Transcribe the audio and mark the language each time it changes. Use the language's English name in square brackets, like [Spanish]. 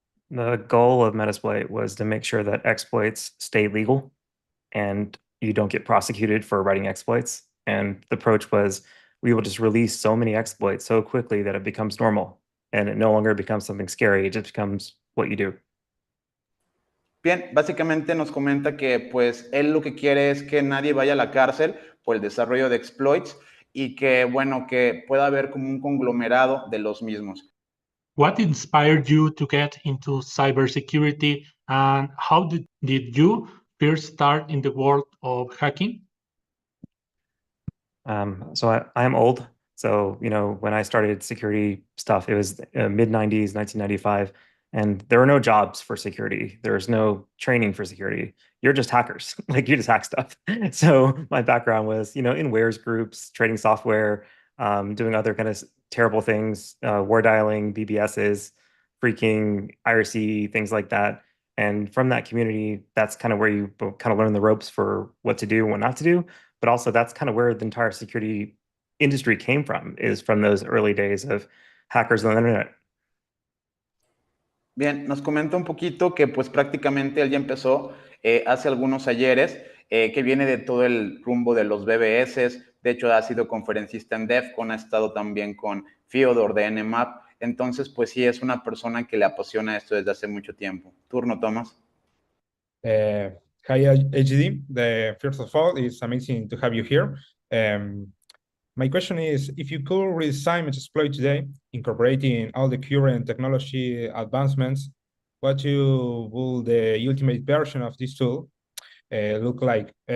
[English] The goal of Metasploit was to make sure that exploits stay legal and you don't get prosecuted for writing exploits. And the approach was we will just release so many exploits so quickly that it becomes normal and it no longer becomes something scary. It just becomes what you do. [Spanish] Bien, básicamente nos comenta que pues él lo que quiere es que nadie vaya a la cárcel por el desarrollo de exploits y que bueno, que pueda haber como un conglomerado de los mismos. [English] What inspired you to get into cybersecurity and how did you first start in the world of hacking? I am old. So, when I started security stuff, it was mid 90s, 1995, and there were no jobs for security. There was no training for security. You're just hackers. Like you just hack stuff. So my background was, in wares groups, trading software, doing other kind of terrible things, war dialing, BBSs, freaking IRC, things like that. And from that community, that's kind of where you kind of learn the ropes for what to do and what not to do. But also that's kind of where the entire security industry came from, is from those early days of hackers on the internet. [Spanish] Bien, nos comenta un poquito que pues prácticamente él ya empezó hace algunos ayeres, que viene de todo el rumbo de los BBS, de hecho ha sido conferencista en DEFCON, ha estado también con Fyodor de Nmap, entonces pues sí es una persona que le apasiona esto desde hace mucho tiempo. Turno, Tomás. [English] Hi, HD. First of all, it's amazing to have you here. My question is, if you could redesign Metasploit today, incorporating all the current technology advancements, what will the ultimate version of this tool look like?